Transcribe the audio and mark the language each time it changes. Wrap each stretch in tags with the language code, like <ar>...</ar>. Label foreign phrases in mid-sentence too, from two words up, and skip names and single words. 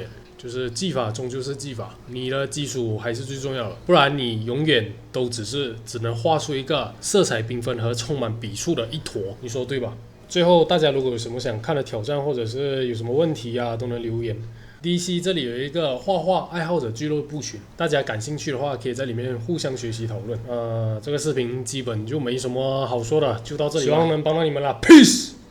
<zh>就是技法終究是技法，你的基礎還是最重要的，不然你永遠都只能畫出一個色彩繽紛和充滿筆觸的一坨，你說對吧？最後，大家如果有什麼想看的挑戰，或者是有什麼問題都能留言。DC 這裡有一個畫畫愛好者俱樂部群，大家感興趣的話，可以在裡面互相學習討論。這個視頻基本就沒什麼好說的，就到這裡，希望能幫到你們啦 ，Peace。</zh>